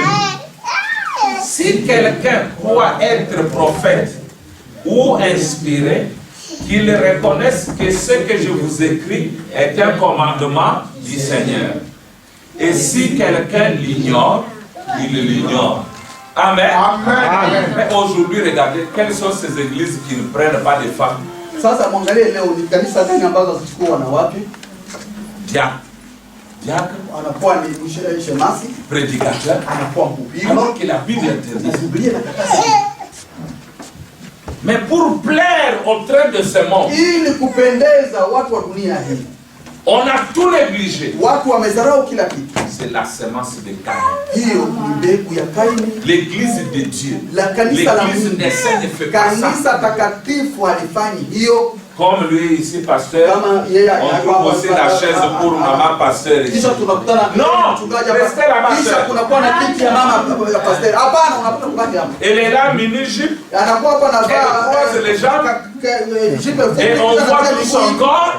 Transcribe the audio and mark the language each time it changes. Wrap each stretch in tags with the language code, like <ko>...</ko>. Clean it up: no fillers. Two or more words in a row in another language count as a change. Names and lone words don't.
<fr>Si quelqu'un croit être prophète ou inspiré, qu'il reconnaisse que ce que je vous écris est un commandement du Seigneur. Et si quelqu'un l'ignore, il l'ignore. Amen. Amen. Mais aujourd'hui, regardez, quelles sont ces églises qui ne prennent pas de femmes?</fr> <sw>Sasa mwangalie leo ni kanisa gani ambazo hazichukua wanawake?</sw> <fr>Diacre,</fr> <sw>anakuwa ni shemasi,</sw> <fr>prédicateur,</fr> <sw>anakuwa mhubiri,</sw> <fr>alors que la Bible interdit.</fr> <sw>Biblia inakataza.</sw> <fr>Mais pour plaire au train de ce monde,</fr> <sw>ili kupendeza watu wa dunia hii,</sw> <fr>on a tout négligé.</fr> <sw>Watu wamezarau kila kitu.</sw> <fr>C'est la semence de Caïn.</fr> <sw>Hiyo ni mbegu ya Kaini.</sw> <fr>L'église de Dieu. L'église des saints ne fait pas ça.</fr> <sw>Kanisa takatifu halifanyi hiyo.</sw> <fr>Comme lui ici, pasteur, on trouve aussi la chaise pour maman pasteur ici. Non, restez là-bas. Elle est là, mini-jupe. Elle croise les jambes. Et on voit tout son corps.</fr>